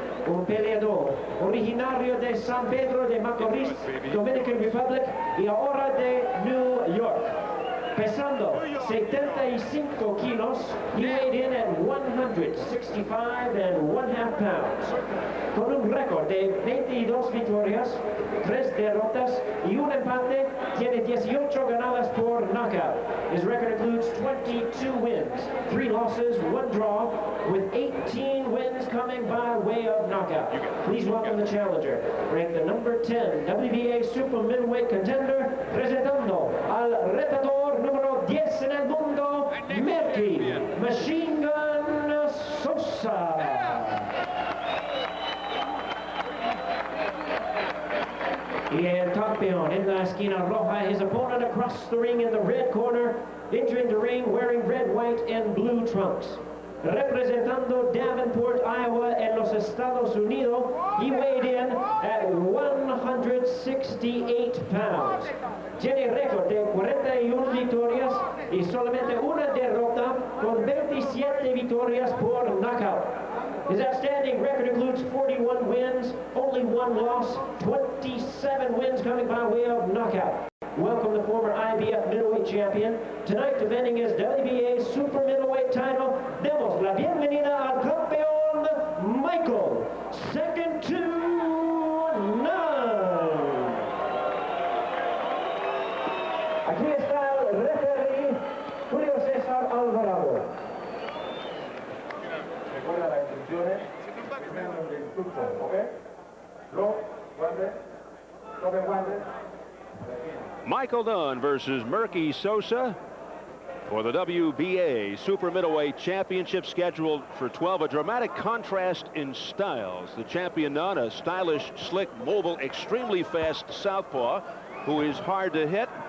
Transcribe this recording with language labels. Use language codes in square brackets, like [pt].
[es] Un peleador originario de San Pedro de Macorís, Dominican Republic, y ahora de New York. Pesando 75 kilos, [en] he weighed in at 165 1/2 pounds. [es] Con un récord de 22 victorias, 3 derrotas y un empate, tiene 18 ganadas por knockout. [en] His record includes 22 wins, 3 losses, 1 draw, with 18 wins coming by way of knockout. Please welcome the challenger, ranked the number 10 WBA Super Middleweight contender, [es] presentando al retador número 10 en el mundo, [en] Merqui Machine Gun Sosa. [es] Y el campeón en la esquina roja, [en] his opponent across the ring in the red corner, entering the ring wearing red, white, and blue trunks. [es] Representando Davenport, Iowa, en los Estados Unidos, [en] he weighed in at 168 pounds. [es] Tiene récord de 41 victorias y solamente una derrota, con 27 victorias por knockout. [en] His outstanding record includes 41 wins, only 1 loss, 27 wins coming by way of knockout. Welcome the former IBF middleweight champion. Tonight defending his WBA super middleweight title, [es] demos la bienvenida al campeón Michael, [en] second to none. [es] Aquí está el referee, Julio César Alvarado. Recuerda las instrucciones, primero de instrucción, ¿ok? Lo, guante, toque guante. [en] Michael Nunn versus Merqui Sosa for the WBA Super Middleweight Championship, scheduled for 12. A dramatic contrast in styles. The champion Nunn, a stylish, slick, mobile, extremely fast southpaw who is hard to hit.